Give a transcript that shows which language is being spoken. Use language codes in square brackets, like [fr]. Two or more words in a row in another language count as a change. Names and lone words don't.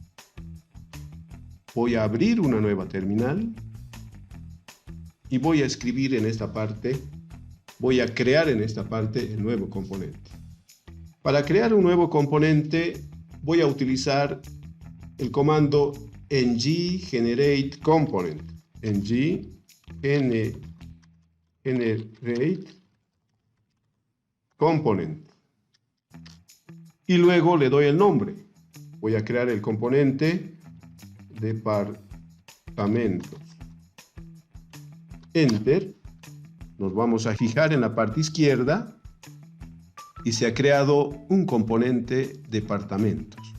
[es] Voy a abrir una nueva terminal y voy a escribir en esta parte, voy a crear en esta parte el nuevo componente. Para crear un nuevo componente voy a utilizar el comando ng-generate-component. ng-generate-component. Y luego le doy el nombre. Voy a crear el componente departamentos. Enter. Nos vamos a fijar en la parte izquierda y se ha creado un componente departamentos.